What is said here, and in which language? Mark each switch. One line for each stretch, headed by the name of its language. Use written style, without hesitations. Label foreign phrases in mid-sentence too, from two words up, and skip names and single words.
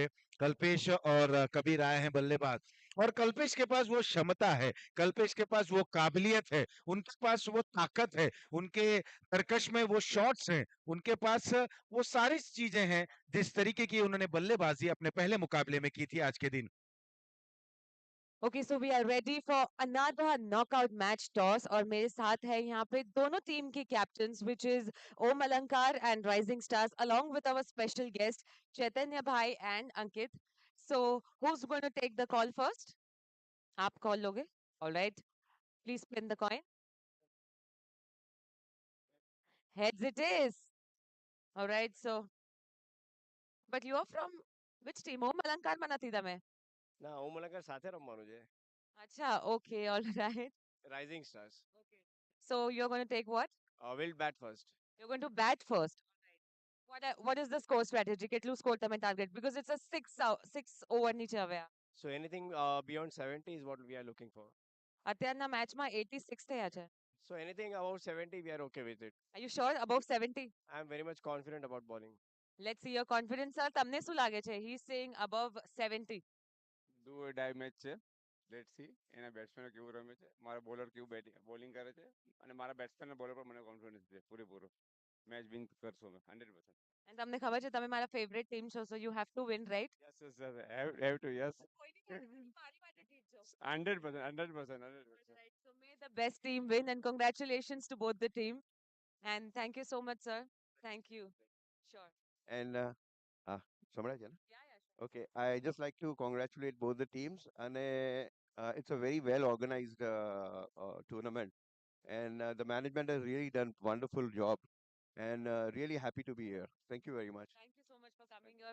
Hindi: कल्पेश और कबीर आए हैं बल्लेबाज और कल्पेश के पास वो क्षमता है, कल्पेश के पास वो काबिलियत है, उनके पास वो ताकत है, उनके तरकश में वो शॉट्स हैं, उनके पास वो सारी चीजें हैं जिस तरीके की उन्होंने बल्लेबाजी अपने पहले मुकाबले में की थी आज के दिन।
English: Okay, so we are ready for another knockout match toss
Hindi: और मेरे साथ है यहाँ पे दोनों टीम के
English: captains which is Om Alankar and Rising Stars along with our special guest Chaitanya Bhai and Ankit. So who's going to take the call first?
Hindi: आप call लोगे?
English: All right. Please spin the coin. Heads it is. All right. So, but you are from which team?
Gujarati: Om Alankar માં નથી તમે. ના ઓમ અલંકાર સાથે રમવાનું છે
Hindi: अच्छा,
English: okay, all right. રાઇઝિંગ સ્ટાર્સ Okay. So you're going to take what? will bat first You're going to bat first. What is the score strategy?
Gujarati: કેટલું score તમે
English: target? Because it's a six over
Gujarati: નીચે હવે આ.
English: so anything beyond 70 is what we are looking for
Gujarati: અત્યારના મેચમાં 86 થયા છે.
English: so anything about 70 we are ok with it Are you sure? Above 70? I am very much confident about bowling Let's see your confidence, sir.
Gujarati: તમને શું લાગે છે?
English: He's saying above 70. do die match
Gujarati: છે
English: let's see
Gujarati: એના બેટ્સમેનો કેવું રમે છે, મારા બોલર કેવું બોલિંગ કરે છે અને મારા બેટ્સમેન બોલર પર મને કોન્ફિડન્સ છે પૂરેપૂરો.
English: match win
Gujarati: કરશો અમે 100%.
English: And
Gujarati: તમને ખબર છે તમે મારા
English: favorite team છો, so you have to win, right? yes yes sir have to yes
Gujarati: કોઈની માટે નહીં, મારી માટે જીતજો. 100% 100% 100%.
English: Right. So may the best team win and congratulations to both the team. And thank you so much, sir. Thank you. Sure.
Gujarati: And સંભળાય છે ને?
English: Yeah, yeah, sure. Okay, I just like to congratulate both the teams and it's a very well organized tournament and the management has really done wonderful job and really happy to be here. Thank you very much. Thank you so much for coming here.